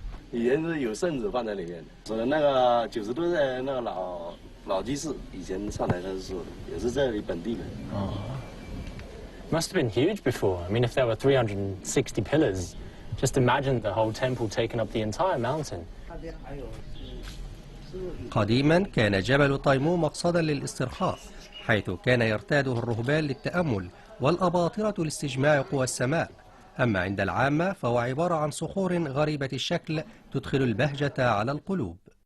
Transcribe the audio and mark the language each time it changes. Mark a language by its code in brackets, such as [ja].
[zh] 以前是有圣子放在里面的，所以那个90多代那个老居士以前上来的时候也是这里本地的。 [en] Oh. Must have been huge before. I mean, if there were 360 pillars, just imagine the whole temple taking up the entire mountain. [ar] قديما كان جبل طيمو مقصدا للاسترخاء، حيث كان يرتاده الرهبان للتأمل والأباطرة لاستجماع قوى السماء. أما عند العامة فهو عبارة عن صخور غريبة الشكل تدخل البهجة على القلوب.